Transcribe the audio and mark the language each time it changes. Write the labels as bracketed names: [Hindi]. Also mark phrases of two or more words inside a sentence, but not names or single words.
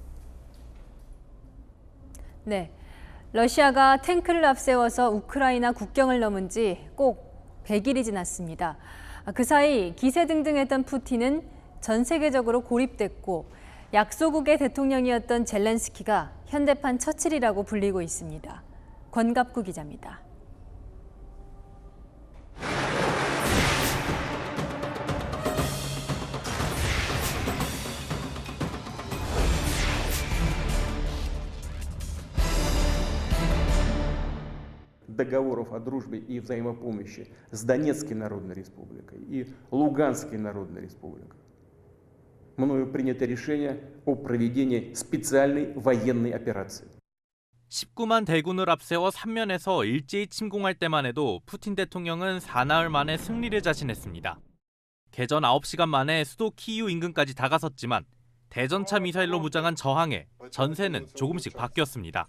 [Korean] 네, 러시아가 탱크를 앞세워서 우크라이나 국경을 넘은 지 꼭 100일이 지났습니다. 그 사이 기세등등했던 푸틴은 전 세계적으로 고립됐고 약소국의 대통령이었던 젤렌스키가 현대판 처칠이라고 불리고 있습니다. 권갑구 기자입니다. [Russian] договоров о дружбе и взаимопомощи с Донецкой Народной Республикой и Луганской Народной Республикой. Мною принято решение о проведении специальной военной операции. [Korean] 19만 대군을 앞세워 3면에서 일제히 침공할 때만 해도 푸틴 대통령은 사나흘 만에 승리를 자신했습니다. 개전 9시간 만에 수도 키이우 인근까지 다가섰지만 대전차 미사일로 무장한 저항에 전세는 조금씩 바뀌었습니다.